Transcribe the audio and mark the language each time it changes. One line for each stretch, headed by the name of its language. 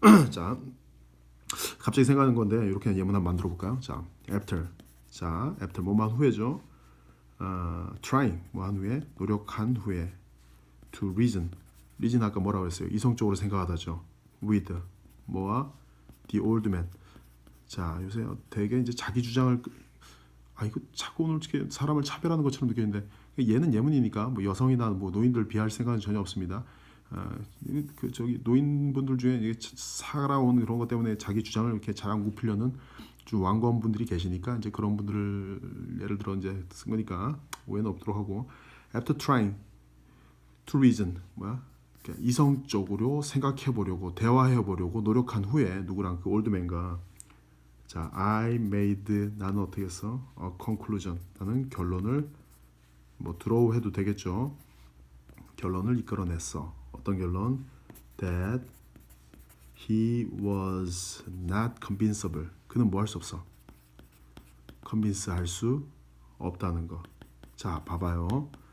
Korean: 자, 갑자기 생각나는 건데 이렇게 예문 한번 만들어 볼까요? 자, after. 자, after 뭐만 후에죠. trying 뭐한 후에 노력한 후에
English: to reason
Korean: 아까 뭐라고 했어요? 이성적으로 생각하다죠.
English: with
Korean: 뭐와
English: the old man.
Korean: 자 요새 되게 이제 자기 주장을 이거 자꾸 오늘 이렇게 사람을 차별하는 것처럼 느끼는데 얘는 예문이니까 뭐 여성이나 뭐 노인들 비할 생각은 전혀 없습니다. 그 저기 노인분들 중에 이게 살아온 그런 것 때문에 자기 주장을 이렇게 잘 안 굽히려는 좀 완고한 분들이 계시니까 이제 그런 분들을 예를 들어 이제 쓴 거니까 오해는 없도록 하고
English: after trying to reason
Korean: 이성적으로 생각해 보려고 대화해 보려고 노력한 후에 누구랑 그 올드맨과 자
English: I made
Korean: 나는 어떻게 했어? conclusion 나는 결론을 뭐 draw 해도 되겠죠. 결론을 이끌어냈어. 어떤 결론?
English: That he was not convincible.
Korean: 그는 뭐 할 수 없어? convince 할 수 없다는 거. 자, 봐봐요.